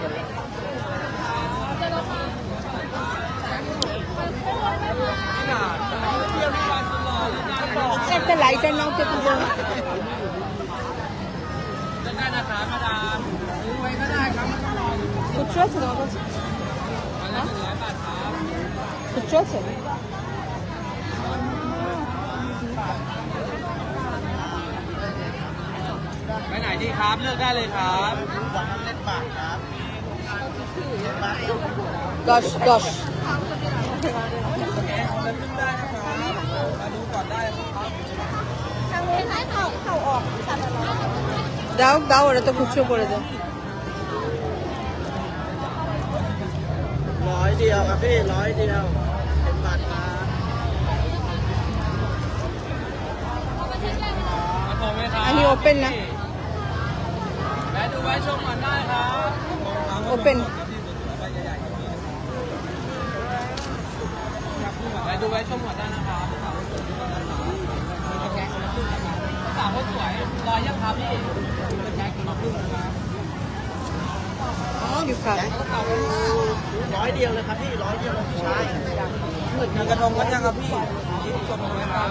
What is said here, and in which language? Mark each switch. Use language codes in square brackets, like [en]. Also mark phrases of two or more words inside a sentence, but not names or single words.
[bn] একটা লাইটার নাও তো পুজো। খুচরো আছে তোমার কাছে? খুচরো আছে? [th] ไปไหนดีครับเลือกได้เลยครับ [bn] 10 10 দাও দাও, ওরা তো খুচরো করে দাও। [th] 100 เดียวครับพี่100 เดียวเป็นบาทครับผมไหมครับ อันนี้โอเปนนะ แวะดูไว้ชมก่อนได้ครับ โอเปน แวะดูไว้ชมก่อนได้นะครับสาวคนสวยรอยังครับพี่แจ็คมาพึ่งนะครับ คิวค่ะ 100 เดียวเลยครับพี่100 เดียวเลยพี่ชายมีกระทงกันยังครับพี่ที่ชมไว้ครับ